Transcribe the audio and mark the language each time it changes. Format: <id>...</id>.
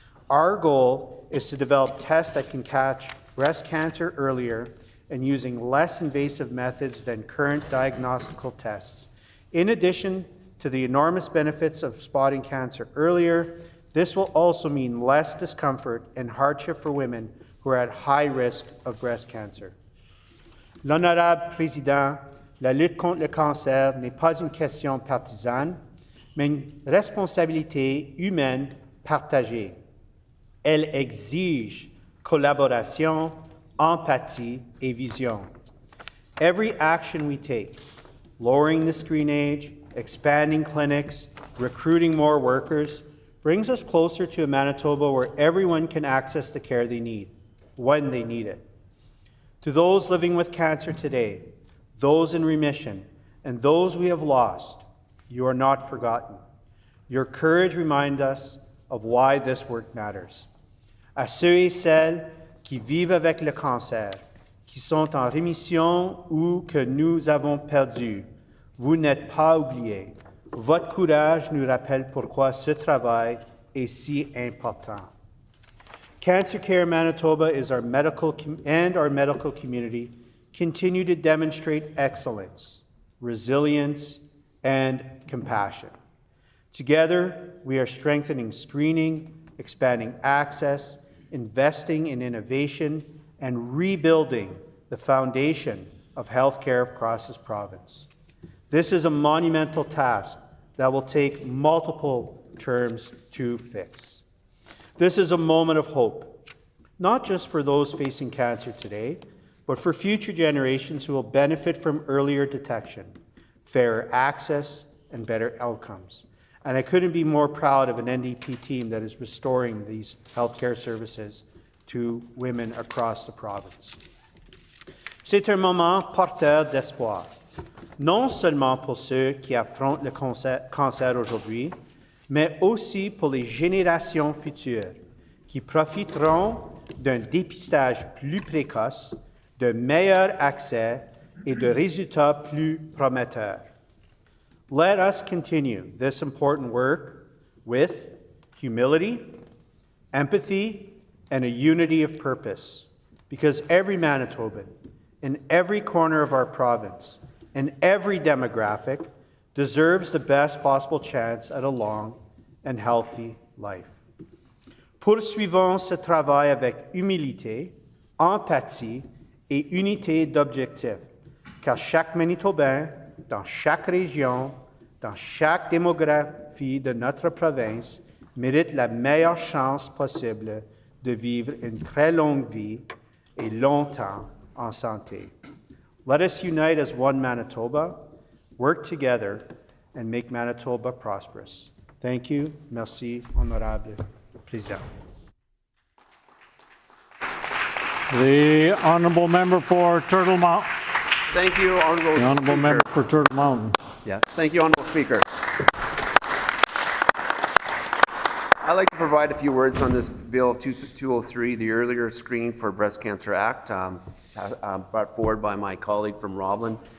<en>Our goal is to develop tests that can catch breast cancer earlier and using less invasive methods than current diagnostical tests. In addition to the enormous benefits of spotting cancer earlier, this will also mean less discomfort and hardship for women who are at high risk of breast cancer.</en> <fr>L'honorable Président, la lutte contre le cancer n'est pas une question partisane, mais une responsabilité humaine partagée. Elle exige collaboration, empathie, et vision.</fr> <en>Every action we take, lowering the screen age, expanding clinics, recruiting more workers, brings us closer to a Manitoba where everyone can access the care they need, when they need it. To those living with cancer today, those in remission, and those we have lost, you are not forgotten. Your courage reminds us of why this work matters.</en> <fr>À ceux et celles qui vivent avec le cancer, qui sont en rémission ou que nous avons perdu, vous n'êtes pas oubliés. Votre courage nous rappelle pourquoi ce travail est si important.</fr> <en>Cancer Care Manitoba is our medical community continue to demonstrate excellence, resilience, and compassion. Together, we are strengthening screening, expanding access, investing in innovation, and rebuilding the foundation of healthcare across this province. This is a monumental task that will take multiple terms to fix. This is a moment of hope, not just for those facing cancer today, but for future generations who will benefit from earlier detection, fairer access, and better outcomes. And I couldn't be more proud of an NDP team that is restoring these healthcare services to women across the province.</en> <fr>C'est un moment porteur d'espoir, non seulement pour ceux qui affrontent le cancer aujourd'hui, mais aussi pour les générations futures qui profiteront d'un dépistage plus précoce, de meilleur accès et de résultats plus prometteurs.</fr> <en>Let us continue this important work with humility, empathy, and a unity of purpose, because every Manitoban, in every corner of our province, in every demographic, deserves the best possible chance at a long and healthy life.</en> <fr>Poursuivons ce travail avec humilité, empathie et unité d'objectif, car chaque Manitobain, dans chaque région, dans chaque démographie de notre province, mérite la meilleure chance possible de vivre une très longue vie et longtemps en santé.</fr> <en>Let us unite as one Manitoba, work together, and make Manitoba prosperous. Thank you.</en> <fr>Merci, Honorable Président.</fr> <en>The honourable member for Turtle Mountain. Thank you, Honourable The honourable Speaker. member for Turtle Mountain. Yeah, thank you, Honourable Speaker. I'd like to provide a few words on this Bill 203, the Earlier Screening for Breast Cancer Act, brought forward by my colleague from Roblin.</en>